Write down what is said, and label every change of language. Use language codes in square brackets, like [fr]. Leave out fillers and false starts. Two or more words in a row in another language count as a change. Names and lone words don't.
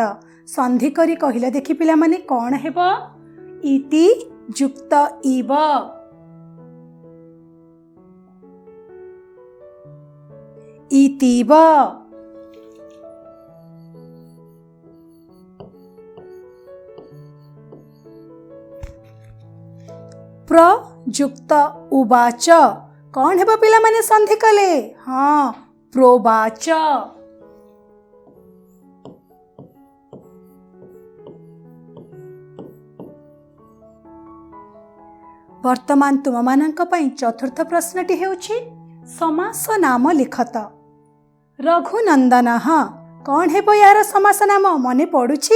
[or] ସନ୍ଧି କରି କହିଲ ଦେଖି ପିଲା ମାନେ କଣ ହେବ? ଇତି ଯୁକ୍ତ ଇବ। ଇତିବ। ପ୍ରଯୁକ୍ତ ଉବାଚ। କଣ ହେବ ପିଲା ମାନେ ସନ୍ଧି କଲେ? ହଁ, ପ୍ରୋବାଚ। ବର୍ତ୍ତମାନ ତୁମ ମାନଙ୍କ ପାଇଁ ଚତୁର୍ଥ ପ୍ରଶ୍ନଟି ହେଉଛି ସମାସ ନାମ ଲେଖ। ରଘୁନନ୍ଦନ କଣ ହେବ ଯାର ସମାସ ନାମ ମନେ ପଡୁଛି?